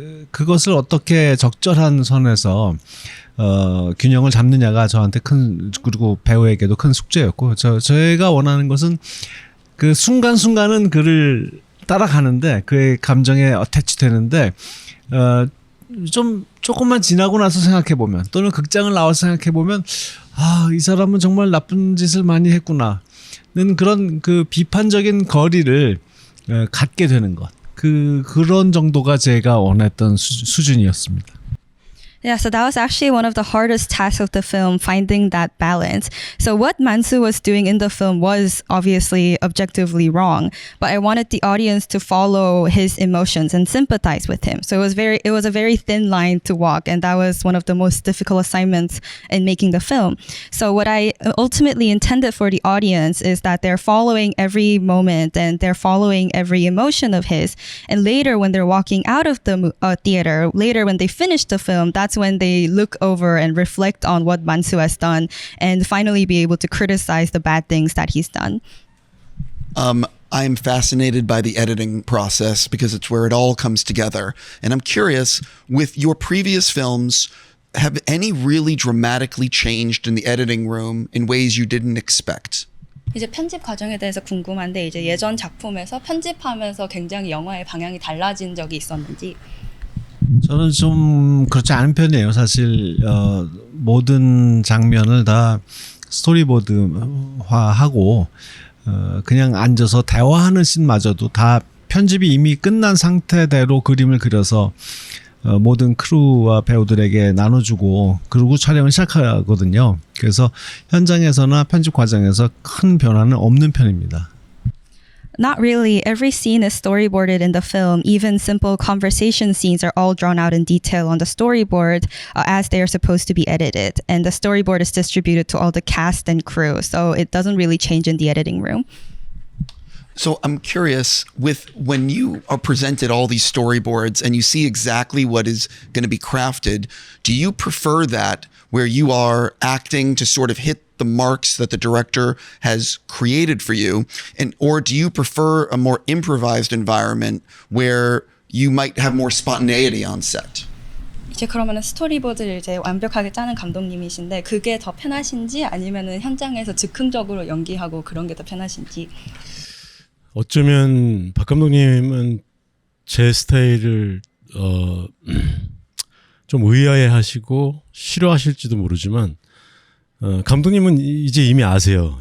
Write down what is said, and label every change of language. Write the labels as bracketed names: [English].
[Korean] 그것을 어떻게 적절한 선에서 균형을 잡느냐가 저한테 그리고 배우에게도 큰 숙제였고 저희가 원하는 것은 그 순간순간은 그를 따라가는데 그의 감정에 어태치 되는데 좀 조금만 지나고 나서 생각해 보면 또는 극장을 나와서 생각해 보면 이 사람은 정말 나쁜 짓을 많이 했구나는 그런 그 비판적인 거리를 갖게 되는 것. 그런 정도가 제가 원했던 수준이었습니다. [English] Yeah, so that was actually one of the hardest tasks of the film, finding that balance. So what Mansu was doing in the film was obviously objectively wrong, but I wanted the audience to follow his emotions and sympathize with him. So it was a very thin line to walk, and that was one of the most difficult assignments in making the film. So what I ultimately intended for the audience is that they're following every moment and they're following every emotion of his. And later when they're walking out of the theater, later when they finish the film, that's when they look over and reflect on what Mansu has done and finally be able to criticize the bad things that he's done. I'm fascinated by the editing process because it's where it all comes together. And I'm curious, with your previous films, have any really dramatically changed in the editing room in ways you didn't expect? [Korean] 이제 편집 과정에 대해서 궁금한데 이제 예전 작품에서 편집하면서 굉장히 영화의 방향이 달라진 적이 있었는지. 저는 좀 그렇지 않은 편이에요. 사실 모든 장면을 다 스토리보드화하고 그냥 앉아서 대화하는 씬마저도 다 편집이 이미 끝난 상태대로 그림을 그려서 모든 크루와 배우들에게 나눠주고 그리고 촬영을 시작하거든요. 그래서 현장에서나 편집 과정에서 큰 변화는 없는 편입니다. [English] Not really. Every scene is storyboarded in the film. Even simple conversation scenes are all drawn out in detail on the storyboard as they are supposed to be edited. And the storyboard is distributed to all the cast and crew. So it doesn't really change in the editing room. So I'm curious, with when you are presented all these storyboards and you see exactly what is going to be crafted, do you prefer that where you are acting to sort of hit the marks that the director has created for you, and or do you prefer a more improvised environment where you might have more spontaneity on set? [Korean] 이제 그러면은 스토리보드를 이제 완벽하게 짜는 감독님이신데 그게 더 편하신지 아니면은 현장에서 즉흥적으로 연기하고 그런 게 더 편하신지. 어쩌면 박 감독님은 제 스타일을 좀 의아해하시고 싫어하실지도 모르지만 감독님은 이제 이미 아세요.